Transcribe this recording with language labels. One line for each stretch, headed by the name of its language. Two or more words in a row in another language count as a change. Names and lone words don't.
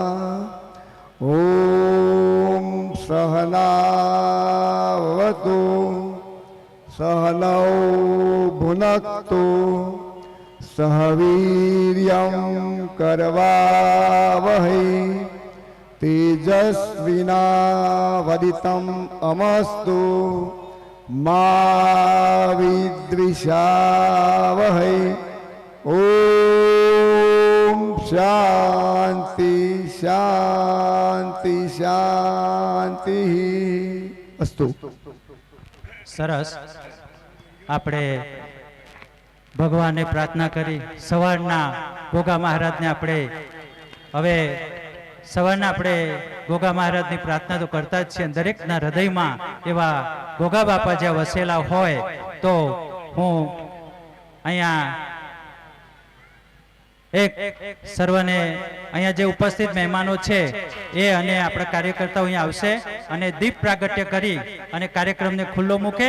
Sanskrit: ओम सहनावतु सहनौ भुनक्तु सह वीर्यं करवावहै तेजस्विनावदितम् अमस्तु मा विद्विषावहै. ओम शांति शांति शांति अस्तु.
Gujarati: સરસ. આપણે ભગવાનને પ્રાર્થના કરી સવારના ગોગા મહારાજને આપણે હવે સવારના આપણે ગોગા મહારાજની પ્રાર્થના તો કરતા જ છીએ. દરેકના હૃદયમાં એવા ગોગા બાપા જ્યાં વસેલા હોય તો હું અહીંયા એક સર્વને અહીંયા જે ઉપસ્થિત મહેમાનો છે એ અને આપણા કાર્યકર્તાઓ અહીંયા આવશે અને દીપ પ્રાગટ્ય કરી અને કાર્યક્રમને ખુલ્લો મૂકે.